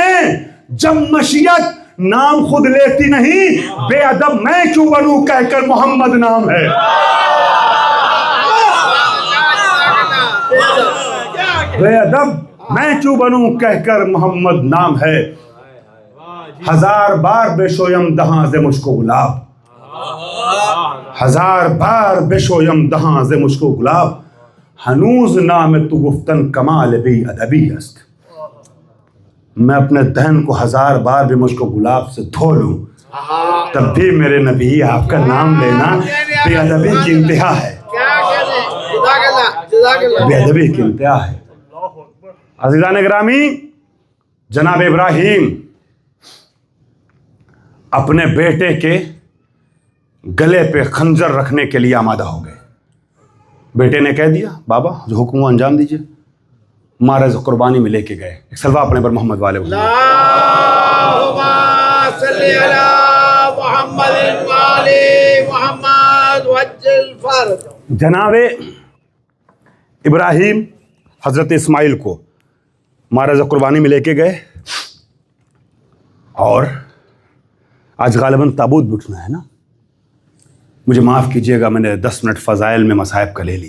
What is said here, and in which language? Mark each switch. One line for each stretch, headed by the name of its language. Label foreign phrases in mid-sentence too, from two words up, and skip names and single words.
Urdu: گفتگو میں جب مشیت نام خود لیتی نہیں، بے ادب میں کیوں بنوں کہہ کر محمد نام ہے۔ بے ادب میں کیوں بنوں کہہ کر محمد نام ہے،
Persian: ہزار بار بشویم دہاں ز مشک و گلاب، ہزار بار بشویم دہاں ز مشک و گلاب، ہنوز نام تو گفتن کمال بی ادبی است۔
Urdu: میں اپنے دہن کو ہزار بار بھی مشک و گلاب سے دھو لوں، تب بھی میرے نبی آپ کا نام لینا بے ادبی کی انتہا ہے، بے ادبی کی انتہا ہے۔ عزیزان گرامی، جناب ابراہیم اپنے بیٹے کے گلے پہ خنجر رکھنے کے لیے آمادہ ہو گئے۔ بیٹے نے کہہ دیا بابا جو حکم وہ انجام دیجیے، مہارز قربانی میں لے کے گئے۔ ایک سلوہ اپنے پر محمد والے
Arabic: اللہم صلی علی محمد وعلی محمد وعجل فرج۔
Urdu: جناب ابراہیم حضرت اسماعیل کو مہارز قربانی میں لے کے گئے، اور آج غالباً تابوت بٹھنا ہے نا، مجھے معاف کیجئے گا میں نے 10 منٹ فضائل میں مصائب کا لے لیا،